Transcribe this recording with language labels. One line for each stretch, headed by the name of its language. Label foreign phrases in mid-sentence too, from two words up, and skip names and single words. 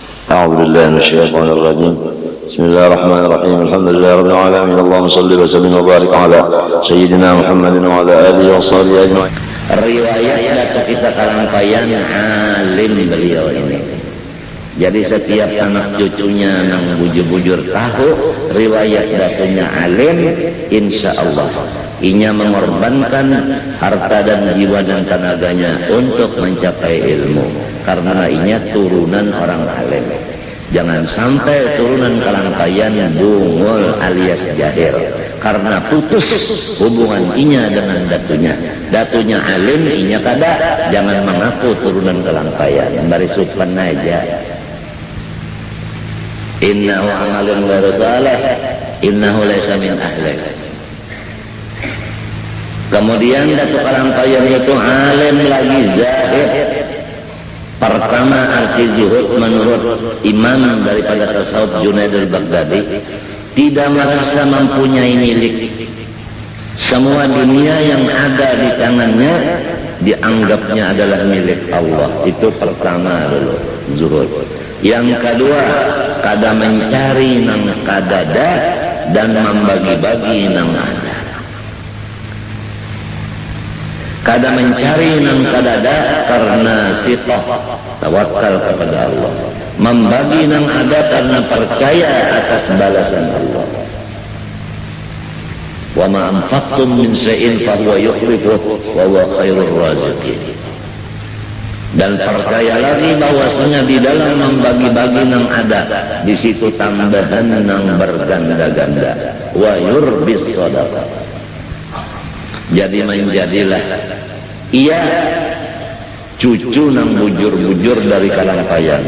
Arabic: أعوذ بالله من الشيطان الرجيم. بسم الله الرحمن الرحيم. الحمد لله رب العالمين. اللهم صل وسلم وبارك على سيدنا محمد وعلى آله وصحبه أجمعين.
Indonesian: Riwayat Datuk kita Kalangpayan alim beliau ini.
Banjar: Jadi setiap anak cucunya nang bujur-bujur tahu riwayat Datuknya alim,
Arabic: إن شاء الله
Banjar: inya mengorbankan harta dan jiwa dan tenaganya untuk mencapai ilmu, karena inya turunan orang alim. Jangan sampai turunan Kalangpayan bungul alias jahil, karena putus hubungan inya dengan datunya. Datunya alim, inya kada. Jangan mengaku turunan Kalangpayan, bari supan aja.
Arabic: إنه عمل غير صالح، إنه ليس من أهلي.
Indonesian: Kemudian Datuk Kalangpayan itu alim lagi zahid. Pertama arti zuhud menurut imam daripada tasawuf Junaid al-Baghdadi, tidak merasa mempunyai milik. Semua dunia yang ada di tangannya dianggapnya adalah milik Allah. Itu pertama dulu zuhud. Yang kedua,
Banjar: kada mencari nang kadada dan membagi-bagi nang ada. Kada mencari nang kadada karena sitoh tawakal kepada Allah, membagi nang ada karena percaya atas balasan Allah.
Arabic: وما أنفقتم من شيء فهو يخلفه وهو خير الرازقين.
Banjar: Dan percaya lagi bahwasanya di dalam membagi-bagi nang ada, di situ tambahan nang berganda-ganda.
Arabic: ويربي الصدقة.
Banjar: Jadi menjadilah ia cucu nang bujur-bujur dari Kalangpayan.